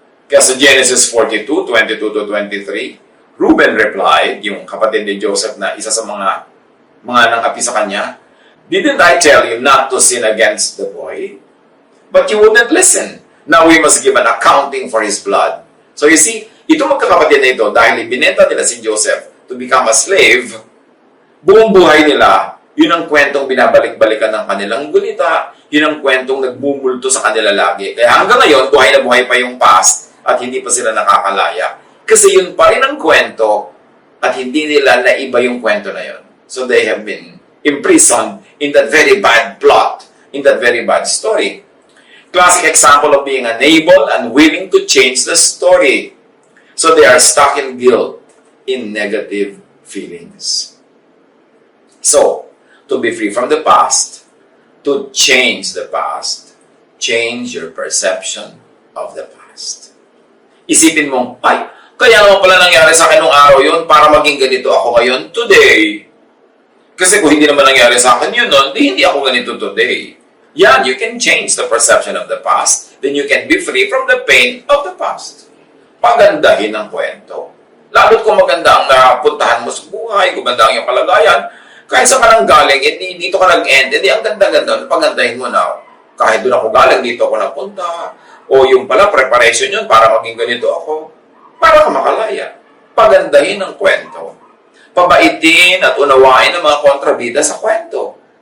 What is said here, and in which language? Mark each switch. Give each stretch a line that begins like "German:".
Filipino: Kaya sa Genesis 42:22-23,
English: Reuben replied,
Filipino: yung kapatid ni Joseph na isa sa mga nang-api sa kanya,
English: "Didn't I tell you not to sin against the boy? But you wouldn't listen. Now we must give an accounting for his blood."
Filipino: So you see, itong magkakapatid na ito, dahil ibinenta nila si Joseph
English: to become a slave,
Filipino: buong buhay nila, yun ang kwentong binabalik-balikan ng kanilang gunita, yun ang kwentong nagbumulto sa kanila lagi. Kaya hanggang ngayon, buhay na buhay pa yung past at hindi pa sila nakakalaya. Kasi yun pa rin ang kwento at hindi nila naiba yung kwento na yun.
English: So they have been imprisoned in that very bad plot, in that very bad story. Classic example of being unable and willing to change the story. So they are stuck in guilt, in negative feelings. So, to be free from the past, to change the past, change your perception of the past.
Filipino: Isipin mong, ay, kaya naman pala nangyari sa akin nung araw yun para maging ganito ako ngayon today. Kasi kung hindi naman nangyari sa akin yun nun, hindi ako ganito today.
English: Yeah, you can change the perception of the past. Then you can be free from the pain of the past.
Filipino: Pagandahin ang kwento. Lalo't kung maganda ang napuntahan mo sa buhay, kung maganda ang iyong kalagayan, kahit saan ka nang galing, dito ka nag-end, ang ganda-ganda, pagandahin mo na. Kahit doon ako galing, dito ako napunta. O yung pala, preparation yun para maging ganito ako. Para ka makalaya. Pagandahin ang kwento. Pabaitin at unawain ang mga kontrabida sa kwento.